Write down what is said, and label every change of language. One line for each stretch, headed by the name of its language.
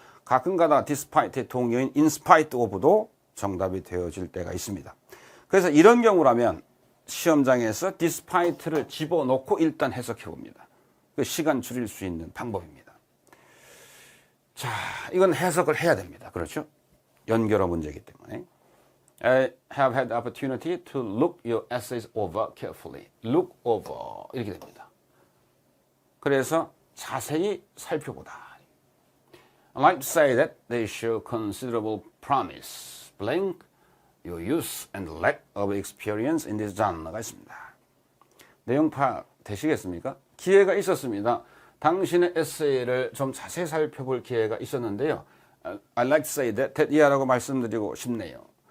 Korean: 가끔가다 despite의 동의어인 in spite of도 정답이 되어질 때가 있습니다. 그래서 이런 경우라면 시험장에서 despite를 집어넣고 일단 해석해 봅니다. 그 시간 줄일 수 있는 방법입니다. 자, 이건 해석을 해야 됩니다. 그렇죠? 연결어 문제이기 때문에.
English: I have had the opportunity to look your essays over carefully. Look over
Korean: 이렇게 됩니다. 그래서 자세히 살펴보다.
English: I'd like to say that they show considerable promise. Blank your youth and lack of experience in this genre
Korean: 가 있습니다. 내용 파악 되시겠습니까? 기회가 있었습니다. 당신의 에세이를 좀 자세히 살펴볼 기회가 있었는데요.
English: I'd like to say that
Korean: 이하라고 말씀드리고 싶네요.